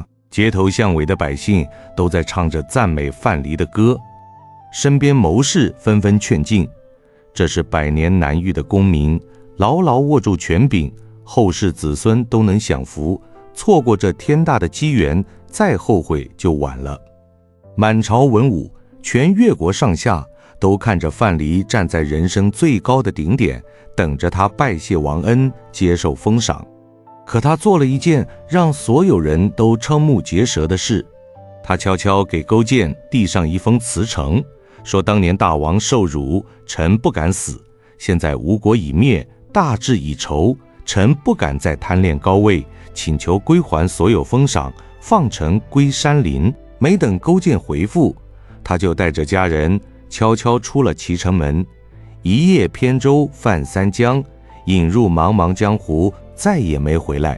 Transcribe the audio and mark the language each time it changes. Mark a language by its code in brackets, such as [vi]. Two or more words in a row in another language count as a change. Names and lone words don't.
[zh] 街頭巷尾的百姓都在唱着讚美范蠡的歌，身邊謀士紛紛勸進，這是百年難遇的功名，牢牢握住權柄，後世子孫都能享福，錯過這天大的機緣，再後悔就晚了。滿朝文武，全越國上下都看着范蠡站在人生最高的頂點，等着他拜謝王恩，接受封賞。可他做了一件讓所有人都瞠目結舌的事，他悄悄給勾踐遞上一封辭呈，說當年大王受辱，臣不敢死，現在吳國已滅，大志已酬，臣不敢再貪戀高位，請求歸還所有封賞，放臣歸山林。沒等勾踐回復，他就帶着家人悄悄出了齊城門，一葉扁舟泛三江，引入茫茫江湖，再也沒回來。